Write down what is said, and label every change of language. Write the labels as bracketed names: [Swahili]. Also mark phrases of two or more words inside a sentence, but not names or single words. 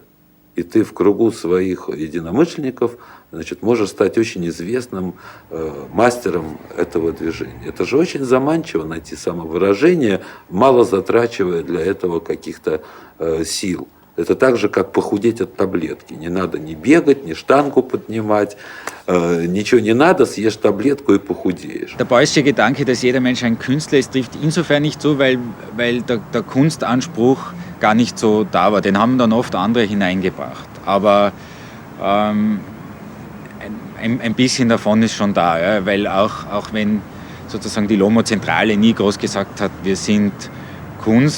[Russian] И ты в кругу своих единомышленников, значит, можешь стать очень известным мастером этого движения. Это же очень заманчиво найти самовыражение, мало затрачивая для этого каких-то сил. Это так же, как похудеть от таблетки. Не надо ни бегать, ни штангу поднимать, nичего не надо, съешь таблетку и похудеешь. [German] Der Beuysche Gedanke, dass jeder Mensch ein Künstler ist, trifft insofern nicht zu, weil der Kunstanspruch gar nicht so da war. Den haben dann oft andere hineingebracht. Aber ein bisschen davon ist schon da, ja? Weil auch wenn sozusagen die Lomo-Zentrale nie groß gesagt hat, wir sind Kunst.